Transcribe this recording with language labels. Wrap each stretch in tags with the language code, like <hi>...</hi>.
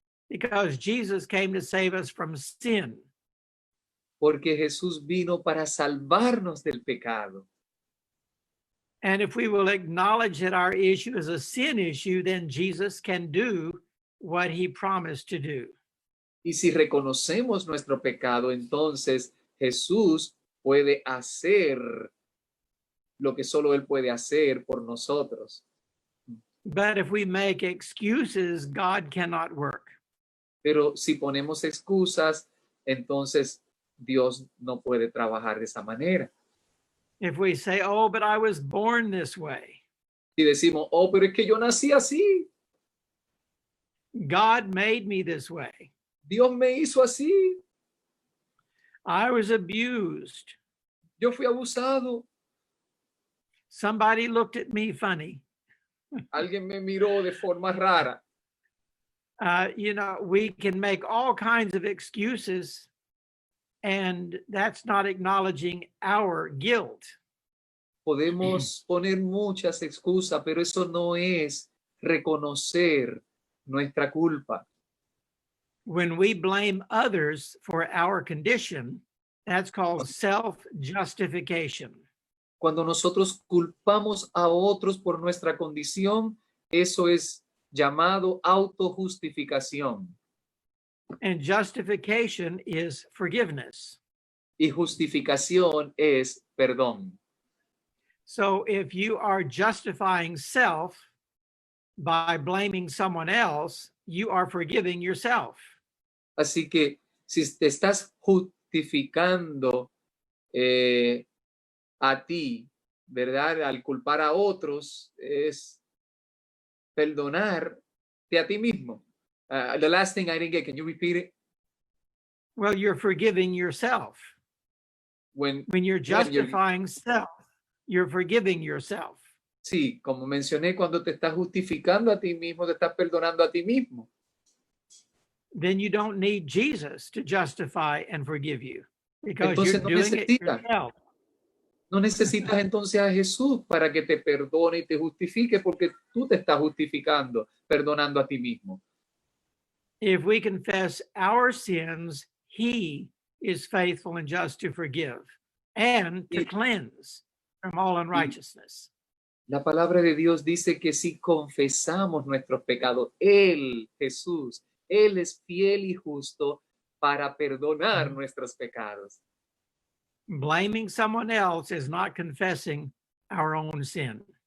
<en>Because Jesus came to save us from sin.</en> <es>Porque Jesús vino para salvarnos del pecado.</es> <en>And if we will acknowledge that our issue is a sin issue, then Jesus can do what he promised to do.</en> <es>Y si reconocemos nuestro pecado, entonces Jesús puede hacer lo que solo Él puede hacer por nosotros.</es> <en>But if we make excuses, God cannot work.</en> <es>Pero si ponemos excusas, entonces Dios no puede trabajar de esa manera.</es> <en>If we say, oh, but I was born this way,</en> <es>Si decimos, oh, pero es que yo nací así,</es> <en>God made me this way,</en> <es>Dios me hizo así,</es> <en>I was abused,</en> <es>yo fui abusado,</es> <en>somebody looked at me funny.</en> <es>alguien me miró de forma rara.</es> <en>we can make all kinds of excuses, and that's not acknowledging our guilt.</en> <es>Podemos poner muchas excusas, pero eso no es reconocer nuestra culpa.</es> <en>When we blame others for our condition, that's called self-justification.</en> <es>Cuando nosotros culpamos a otros por nuestra condición, eso es llamado autojustificación.</es> <en>And justification is forgiveness.</en> <es>Y justificación es perdón.</es> <en>So if you are justifying self by blaming someone else, you are forgiving yourself.</en> <es>Así que si te estás justificando a ti, ¿verdad? Al culpar a otros, es perdonarte a ti mismo.</es> <en>The last thing I didn't get, can you repeat it? Well, you're forgiving yourself. When you're justifying self, you're forgiving yourself.</en> <es>Sí, como mencioné, cuando te estás justificando a ti mismo, te estás perdonando a ti mismo.</es> <en>Then you don't need Jesus to justify and forgive you, because</en> <es>Entonces</es> <en>you're doing it yourself.</en> <es>No necesitas entonces a Jesús para que te perdone y te justifique, porque tú te estás justificando, perdonando a ti mismo.</es> <en>If we confess our sins, he is faithful and just to forgive and to cleanse from all unrighteousness.</en> <es>La palabra de Dios dice que si confesamos nuestros pecados, Él, Jesús, Él es fiel y justo para perdonar nuestros pecados.</es> <en>Blaming someone else is not confessing our own sin.</en>